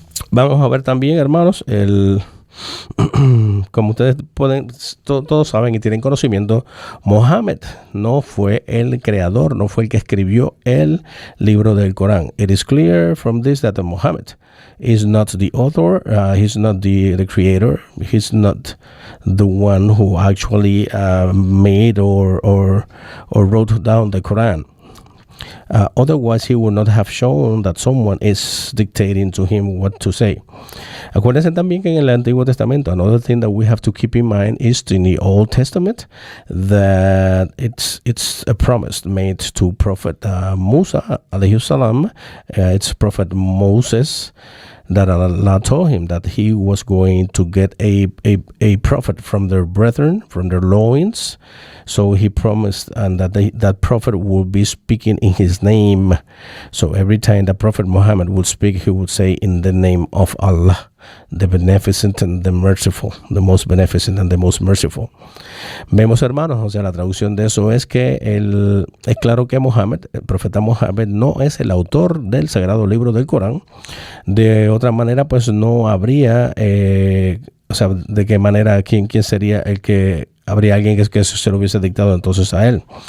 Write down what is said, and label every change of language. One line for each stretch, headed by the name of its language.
Spanish: Vamos a ver también, hermanos, como ustedes todos saben y tienen conocimiento, Mohammed no fue el creador, no fue el que escribió el libro del Corán.
English: It is clear from this that Muhammad is not the author, he's not the creator, he's not the one who actually made or wrote down the Quran. Otherwise, he would not have shown that someone is dictating to him what to say.
Spanish: Acuérdense también que en el Antiguo Testamento,
English: another thing that we have to keep in mind is in the Old Testament that it's a promise made to Prophet Musa alayhi salam. It's Prophet Moses that Allah told him that he was going to get a prophet from their brethren, from their loins. So he promised, and that prophet would be speaking in his name. So every time the Prophet Muhammad would speak, he would say, in the name of Allah, the beneficent and the merciful, the most beneficent and the most merciful.
Spanish: Vemos, hermanos, o sea, la traducción de eso es que es claro que Muhammad, el profeta Muhammad, no es el autor del sagrado libro del Corán. De otra manera, pues no habría, o sea, de qué manera, quién sería el que habría alguien que se lo hubiese dictado entonces a él.